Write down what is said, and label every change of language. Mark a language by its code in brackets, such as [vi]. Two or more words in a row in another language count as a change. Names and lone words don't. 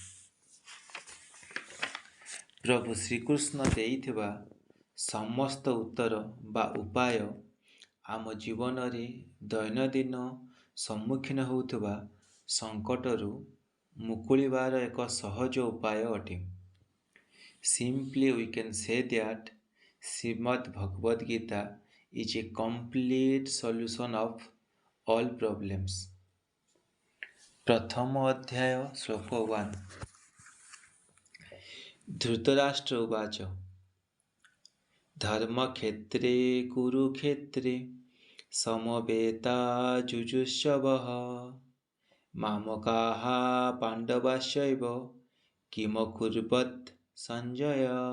[or] ପ୍ରଭୁ ଶ୍ରୀକୃଷ୍ଣ ଦେଇଥିବା ସମସ୍ତ ଉତ୍ତର ବା ଉପାୟ ଆମ ଜୀବନରେ ଦୈନନ୍ଦିନ ସମ୍ମୁଖୀନ ହେଉଥିବା ସଙ୍କଟରୁ ମୁକୁଳିବାର ଏକ ସହଜ ଉପାୟ ଅଟେ। [en] Simply we can say that Srimad Bhagavad Gita is a complete solution of all problems. [or] ପ୍ରଥମ ଅଧ୍ୟାୟ ଶ୍ଲୋକ 1। [sa] ଧୃତରାଷ୍ଟ୍ର ଉବାଚ ଧର୍ମକ୍ଷେତ୍ରେ କୁରୁକ୍ଷେତ୍ରେ ସମବେତାଯୁଜୁତ୍ସବଃ ମାମକାଃ ପାଣ୍ଡବାଶ୍ଚୈବ କିମକୁର୍ବତ୍ ସଞ୍ଜୟ।